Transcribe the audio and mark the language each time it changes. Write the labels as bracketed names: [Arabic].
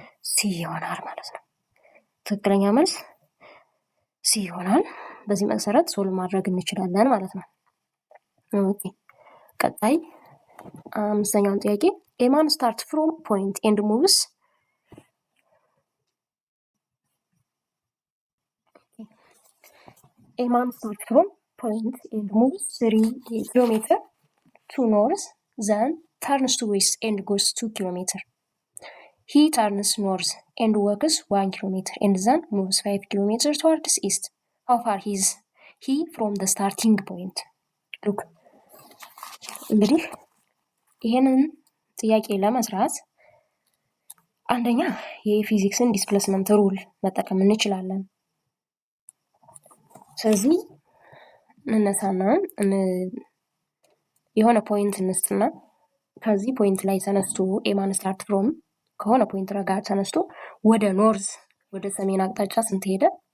[Amharic] ሲ ይሆናል ማለት ነው። ትክክለኛ መልስ ሲ ይሆናል። በዚህ መሰረት ሶልቭ ማድረግ እንችላለን ማለት ነው። ኦኬ ቀጣይ አምስተኛውን ጥያቄ [English] ኤማን ስታርት ፍሮም ፖይንት ኤንድ ሙቭስ ኤማን ስታርት ፍሮም ፖይንት ኤንድ ሙቭስ 3 ኪሎሜትር ቱ ኖርዝ ዘን turns to west and goes 2 kilometers. He turns north and walks 1 kilometer and then moves 5 kilometers towards east. How far is he from the starting point? Look. [Amharic] እንግዲህ ይሄንን ጥያቄ ለመስራት አንደኛ የፊዚክስን ዲስፕሌስመንት ሩል መጠቀም እንችላለን። ስለዚህ እንነሳና የሆነ ፖይንት እንስጥና ከዚህ ፖይንት ላይ ተነስቶ ኤማን ስታርት ፍሮም ከሆነ ፖይንት ጋር ተነስቶ ወደ ኖርዝ ወደ ሰሜን አቅጣጫ ስንት ሄደ?